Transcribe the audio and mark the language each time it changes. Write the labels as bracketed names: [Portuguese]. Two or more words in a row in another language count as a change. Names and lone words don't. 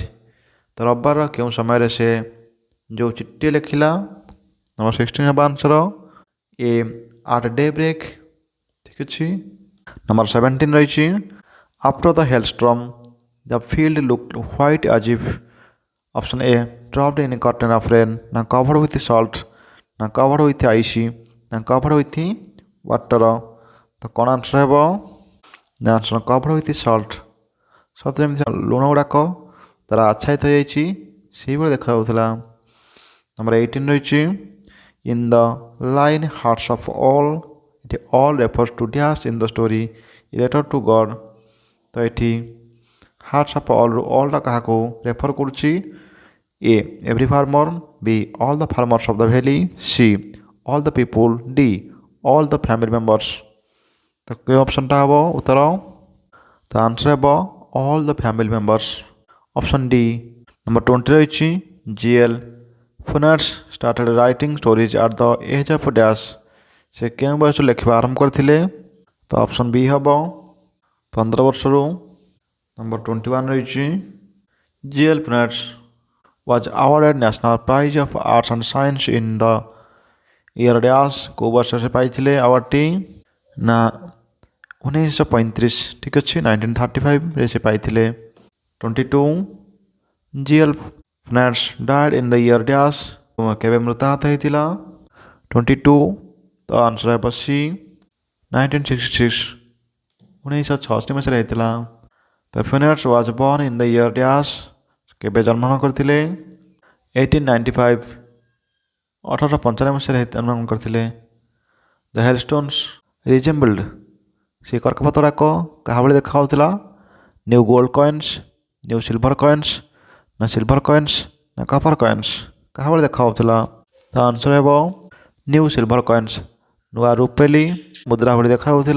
[Odia] ତ ରବିବାର କେଉଁ ସମୟରେ ସେ ଯେଉଁ ଚିଠିଟିଏ ଲେଖିଲା ନମ୍ବର 16 ହେବ [English] answer A at day break. [Odia] ଠିକ୍ ଅଛି। ନମ୍ବର 17 ରହିଛି [English] After the hailstorm the field looked white as if option A dropped in a curtain of rain ନା covered with salt ନା covered with ice ନା covered with water। [Odia] ତ କ'ଣ ଆନ୍ସର ହେବ ନା ଆନ୍ସର [English] covered with salt। [Odia] ସତରେ ଯେମିତି ଲୁଣ ଗୁଡ଼ାକ ତାର ଆଚ୍ଛାଦିତ ହୋଇଯାଇଛି ସେଇଭଳି ଦେଖାଯାଉଥିଲା। [English] ନମ୍ବର 18 ରହିଛି in the line hearts of all, it all refers to dash in the story a letter to God। [Odia] ତ ଏଠି [English] hearts of allଟା [Odia] କାହାକୁ ରେଫର କରୁଛି [English] A every farmer, B all the farmers of the valley, C all the people, D all the family members। [Odia] ତ କେଉଁ ଅପସନ୍ଟା ହେବ ଉତ୍ତର ତ ଆନ୍ସର ହେବ [English] all the family members। Option D. Number 20 ରହିଛି GL Funes started writing stories at the age of dash। [Odia] ସେ କେଉଁ ବୟସରୁ ଲେଖିବା ଆରମ୍ଭ କରିଥିଲେ ତ [English] option B [Odia] ହେବ 15 ବର୍ଷରୁ। [English] ନମ୍ବର 21 ରହିଛି GL Funes was awarded national prize of arts and science in the year dash। [Odia] କେଉଁ ବର୍ଷରେ ସେ ପାଇଥିଲେ ଆୱାର୍ଡ଼ଟି ନା 1935। ଠିକ୍ ଅଛି। 1935ରେ ସେ ପାଇଥିଲେ। [English] 22 GL Funes died in the year dash। [Odia] କେବେ ମୃତାହତ ହେଇଥିଲା 22 ତ ଆନ୍ସର ହେବ ସି 1966 1966 ମସିହାରେ ହେଇଥିଲା। ତ [English] Funes was born in the year dash [Odia] କେବେ ଜନ୍ମଗ୍ରହଣ କରିଥିଲେ 1895 1895 ମସିହାରେ ଜନ୍ମଗ୍ରହଣ କରିଥିଲେ। [English] The hailstones resembled [Odia] ସେ କର୍କପଥ ଗୁଡ଼ାକ କାହା ଭଳି ଦେଖାଯାଉଥିଲା [English] new gold coins new silver coins [Odia] ନା [English] silver coins [Odia] ନା [English] copper coins [Odia] କାହା ଭଳି ଦେଖାଯାଉଥିଲା ତ ଆନ୍ସର ହେବ [English] new silver coins [Odia] ନୂଆ ରୂପେଲି ମୁଦ୍ରା ଭଳି ଦେଖାଯାଉଥିଲା।